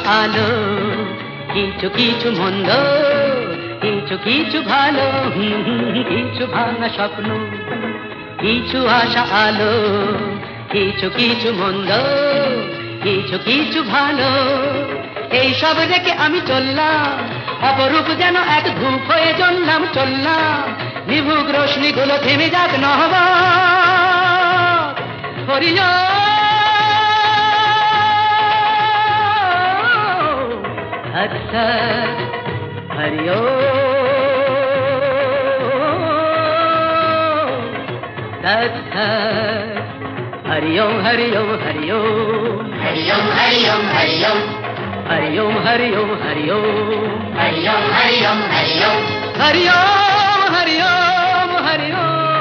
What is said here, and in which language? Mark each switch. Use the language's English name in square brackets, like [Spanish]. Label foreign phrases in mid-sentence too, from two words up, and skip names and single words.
[Bangla] আলো কিছু কিছু মন্দ কিছু কিছু ভালো কিছু ভাঙা স্বপ্ন কিছু আশা আলো কিছু কিছু মন্দ কিছু কিছু ভালো এই সব রেখে আমি চললাম অপরূপ যেন এক ধূপ হয়ে জ্বললাম চললাম নিভুক রোশনি গুলো থেমে যাক নহবা [Sanskrit] হরিয়া हरिओ हरिओम हरिओम हरिओम हरिओम हरिओम हरिओम हरिओम हरिओम हरिओम हरिओम हरिओम हरिओम हरिओम हरिओम हरिओम